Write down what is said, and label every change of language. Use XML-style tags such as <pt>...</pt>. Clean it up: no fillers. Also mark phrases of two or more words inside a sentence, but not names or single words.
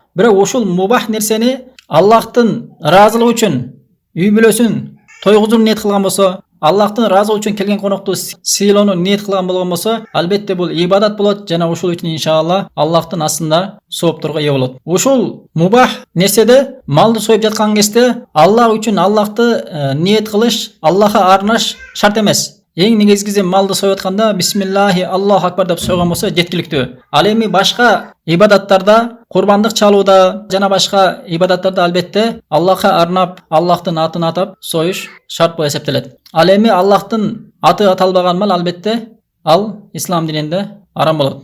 <ky>Бирок ушул мубах нерсени Аллахтын ыраазылыгы үчүн үй бүлөсүн тойгузууну ниет кылган болсо, Аллахтын ыраазылыгы үчүн келген конокту сыйлоону ниет кылган болгон болсо, албетте бул ибадат болот жана ушул үчүн иншалла Аллахтын астында соопторго ээ болот. Ушул мубах нерседе малды союп жаткан кезде Аллах үчүн Аллахты ниет кылыш, Аллахка арнаш шарт эмес. Эң негизгиси малды союп атканда</ky> <ar>بسم الله الله أكبر</ar> <ky>деп сойгон болсо жеткиликтүү. Ал эми башка ибадаттарда, курбандык чалууда жана башка ибадаттарда албетте Аллахка арнап, Аллахтын атын атап союш шарт болуп эсептелет. Ал эми Аллахтын аты аталбаган мал албетте ал ислам дининде арам болот.</ky>